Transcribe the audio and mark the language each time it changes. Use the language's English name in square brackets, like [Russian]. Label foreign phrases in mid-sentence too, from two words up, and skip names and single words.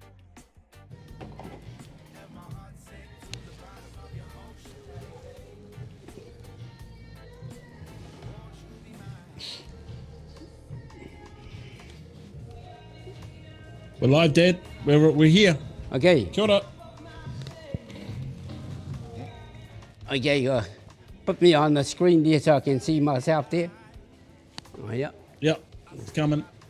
[English] And my heart sank to the bottom of your ocean, baby. Won't you be mine? We're live, Dad. We're here. Okay. [Māori] Kia ora. [English] Okay, put me on the screen there so I can see myself there. Oh, yeah. Yep, it's coming.